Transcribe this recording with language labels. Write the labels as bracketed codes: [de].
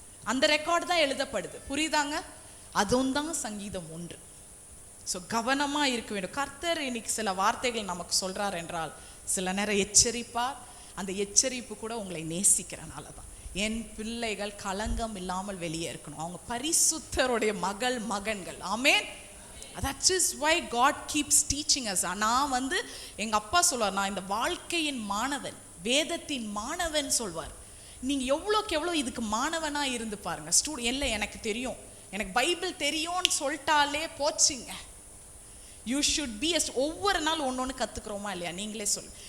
[ta] அந்த ரெக்கார்டு தான் எழுதப்படுது. புரியுதாங்க? அதுவும் தான் சங்கீதம் 1. ஸோ கவனமாக இருக்க வேண்டும். கர்த்தர் இன்னைக்கு சில வார்த்தைகள் நமக்கு சொல்கிறார் என்றால் சில நேரம் எச்சரிப்பார். அந்த எச்சரிப்பு கூட உங்களை நேசிக்கிறனால தான். என் பிள்ளைகள் களங்கம் இல்லாமல் வெளியே இருக்கணும். அவங்க பரிசுத்தருடைய மகன்கள். ஆமென். [en] That is why God keeps teaching us. [ta] நான் வந்து எங்கள் அப்பா சொல்வார், நான் இந்த வாழ்க்கையின் மாணவன், வேதத்தின் மாணவன் சொல்வார். நீங்கள் எவ்வளோக்கு எவ்வளோ இதுக்கு மாணவனாக இருந்து பாருங்கள். இல்லை எனக்கு தெரியும், எனக்கு பைபிள் தெரியும்னு சொல்லிட்டாலே போச்சுங்க. [en] you should be [ta] ஒவ்வொரு நாள் ஒன்று கற்றுக்குறோமா இல்லையா? நீங்களே சொல்லு.